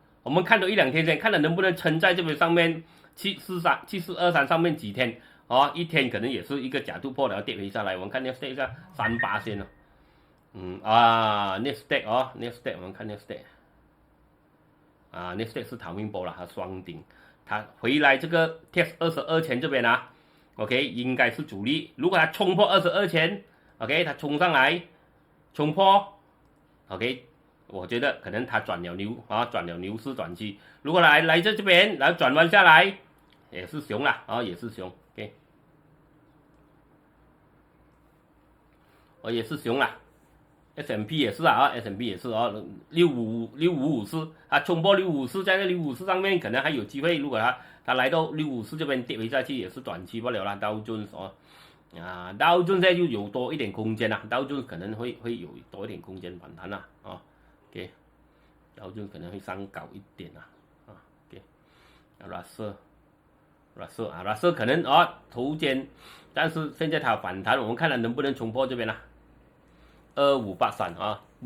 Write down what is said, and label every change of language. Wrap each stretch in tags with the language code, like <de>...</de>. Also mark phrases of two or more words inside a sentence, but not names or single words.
<zh>我們看到1-2天先，看了能不能撐在這邊上面7423上面幾天一天可能也是一個假突破，然後跌回下來。我們看 Nasdaq 一下3%了，Nasdaq Nasdaq 我們看 Nasdaq Nasdaq 是逃命波了，它雙頂，它回來這個 test 22 錢這邊啊。OK， 應該是主力。如果它衝破22錢 ，OK， 它衝上來，衝破 ，OK， 我覺得可能它轉了牛市轉期。如果來這邊，然後轉彎下來，也是熊啦，也是熊 ，OK， 也是熊啦。S&P 也是S&P 也是6554衝破6554，在那6554上面可能還有機會。如果它來到654這邊跌回下去，也是短期不了啦。道瓊道瓊現在就有多一點空間啦，道瓊可能會有多一點空間反彈啦，OK， 道瓊可能會上高一點啦，OK， Russell 可能頭肩，但是現在它反彈，我們看它能不能衝破這邊啦。2583不</zh>